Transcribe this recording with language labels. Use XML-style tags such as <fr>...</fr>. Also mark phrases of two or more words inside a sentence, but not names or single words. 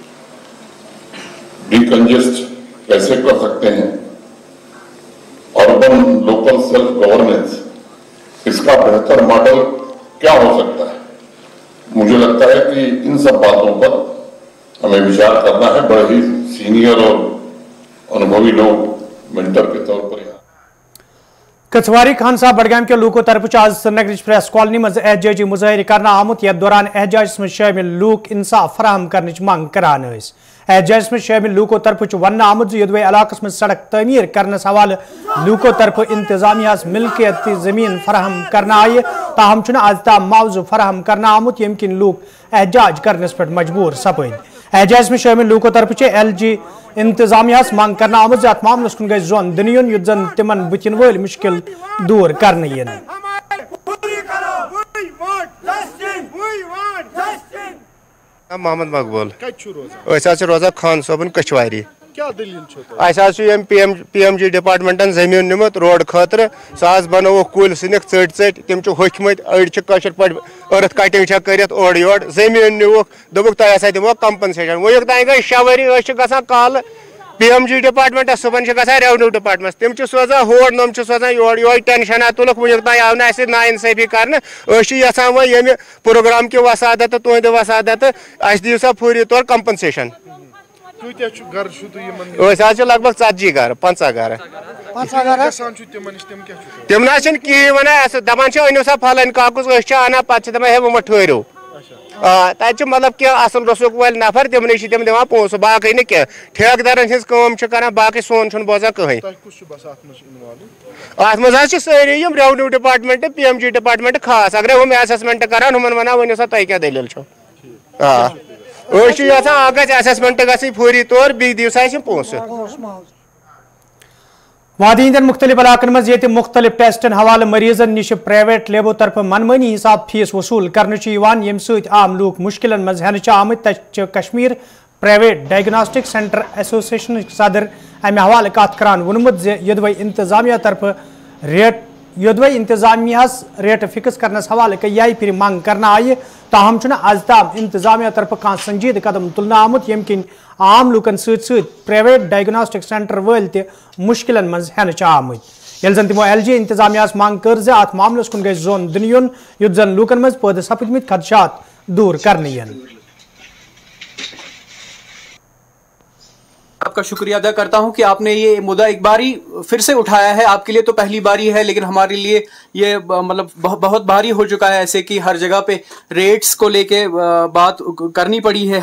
<hi>डिकंजेस्ट कैसे कर सकते हैं,</hi> <en>urban local self governance,</en> <hi>इसका बेहतर मॉडल क्या हो सकता है। मुझे लगता है कि इन सब बातों पर हमें विचार करना है। बड़े ही सीनियर और अनुभवी लोग मेंटर के तौर पर यहाँ</hi> <ks>कथवारी खान साहब बडगाम के लूको तरफ आज श्रीनगर प्रेस कॉलोनी मज एहतजाजी मुजाहरे करना आमुत। यथ दौरान एहतजाज में शामिल लूक इंसाफ फराहम करने मांग करान। एहतजाज में शामिल लूको तरफ वन आमुत युदवे इलाकस में सड़क तमीर करने हवाले लूको तरफ इंतजामिया मिलकियत जमीन फराहम करना आय, ताहम आज ताम मुआवजा फराहम करना आमुत यम किन लूक एहतजाज करने पे मजबूर सपद। एहतजाज में शामिल लूको तरफ LG इंतजामिया मांग करना आमुत अत मामलस कुन गई जोन दिन युत जन तिमन बुतिन वल मुश्किल दूर करने। मोहम्मद मकबूल रोजान खान सोबन कछवारी। PMG डिपार्टमेंटन जमीन निमुत रोड खतर सह बनो कुल सनिक चट तम होखमत अड़ पे</ks> <en>earth cutting</en> <ks>कर ओर योर जमीन निवुक दोक तुम दिमो कंपनसेशन वुक तान गई 6 वरी ग कल PMG डिपार्टमेंट सुबन</ks> <en>revenue department</en> <ks>तम सोजान होर नम सोजान योर यो टेंशन तुलक वुक तान आव नाइंसाफी कर यहां वो ये प्रोग्राम की वसादत तुंद वसादत अस दिव सा फूरी तौर कंपनसेशन। लगभग 40 घर 50 घर तम ना कहीं वन दपान अनु सा फलन काकुस अना पे दपान हे वो ठहरो तब मतलब कि असल रसुक वाल नफर तमने तम दिवान पोस बाकी न क्या ठेकेदारन हज बाकी सोन बोजान कहीं अत मज सारी</ks> <en>revenue department</en> <ks>PMG डिपार्टमेंट खास अगर हम असेसमेंट करान हम वन वन सा तुम क्या दलील असेसमेंट ग फौरी तौर बी दिव सा पोस। वादी हिंदन मुख्तलिफ इलाकन मज ये मुख्तलिफ टेस्टन हवाले मरीजन निश प्राइवेट लेबो तरफ मनमानी हिसाब फीस वसूल करने यम सत आम लूक मुश्किलन मज हेन आमत। कश्मीर</ks> <en>private diagnostic centre</en> <ks>एसोसिएशन सदर अमे हवाले कत करान वोनमुत युदवे इंतजामिया तरफ रेट फिक्स करने हवाले कई फिर मांग करना आय, ताहम आज ताम इंतजामिया तरफ कह संजीद कदम तुलना आमुत यम किन आम लूकन</ks> <en>private diagnostic centre</en> <ks>वल मुश्किलन मज हेन आमुत। यल जन तमो LG इंतजामिया मांग कर अत मामलस कुन गई जोन दिन युन युत जन लूकन मज पैद सपदमित खदशात दूर करने।</ks> <hi>आपका शुक्रिया अदा करता हूं कि आपने ये मुद्दा एक बारी फिर से उठाया है। आपके लिए तो पहली बारी है, लेकिन हमारे लिए ये मतलब बहुत भारी हो चुका है ऐसे कि हर जगह पे रेट्स को लेके बात करनी पड़ी है।</hi>